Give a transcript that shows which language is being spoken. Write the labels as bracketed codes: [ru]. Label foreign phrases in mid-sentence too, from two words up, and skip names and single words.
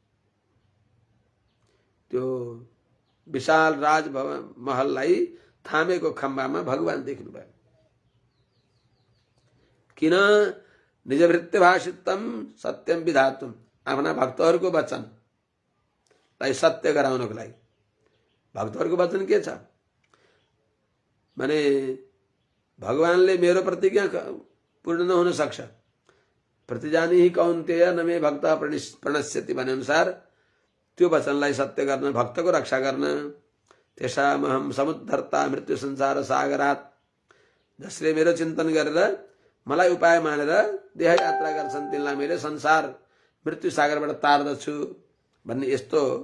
[ne] त्यो विशाल राजभवन महललाई थामेको खम्बामा भगवान देख्नुभयो। किन? [sa] निजभृत्य भाषितम सत्यम विधातुम, [ne] आफ्ना भक्तहरूको वचनलाई सत्य गराउनको लागि। भक्तहरूको वचन के छ भने भगवानले मेरो प्रतिज्ञा पूर्ण नहुन सक्छ, [sa] प्रतिजानी ही कौन्तेय न मे भक्त प्रणश्यति [ne] भने अनुसार त्यो वचनलाई सत्य गर्न, भक्तको रक्षा गर्न, [sa] तेषामहम समुद्धर्ता मृत्यु संसार सागरात, [ne] जसले मेरो चिन्तन गरेर मलाई उपाय मानेर देह यात्रा गर्छन् तिनलाई मैले संसार मृत्यु सागरबाट तार्दछु भन्ने यस्तो